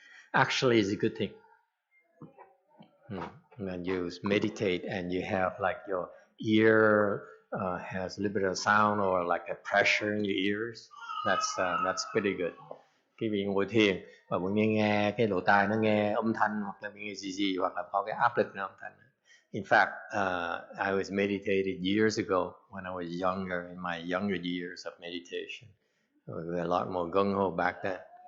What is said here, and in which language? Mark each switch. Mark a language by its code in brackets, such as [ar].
[en] Actually, it's a good thing. When you meditate and you have like your ear has a little bit of sound or like a pressure in your ears, that's pretty good. [vi] Cái vị ngồi thiền và muốn nghe cái lỗ tai nó nghe âm thanh hoặc là nghe gì hoặc là có cái áp lực âm thanh. [en] In fact, I was meditated years ago when I was younger, in my younger years of meditation. I was a lot more gung-ho back then.